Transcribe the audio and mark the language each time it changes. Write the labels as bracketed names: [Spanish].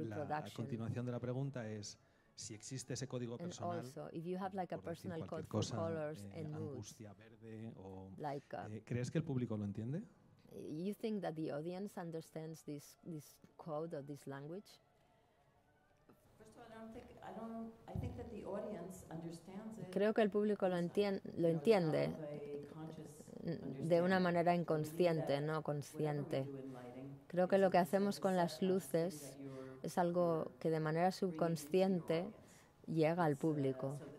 [Spanish] A continuación de la pregunta es si existe ese código personal, por decir cualquier cosa, angustia verde, o, ¿crees que el público lo entiende? [English] You think that the audience understands this code or this language? First of all, I think that the audience understands it. [Spanish] Creo que el público lo entiende de una manera inconsciente, no consciente. Creo que lo que hacemos con las luces es algo que de manera subconsciente llega al público.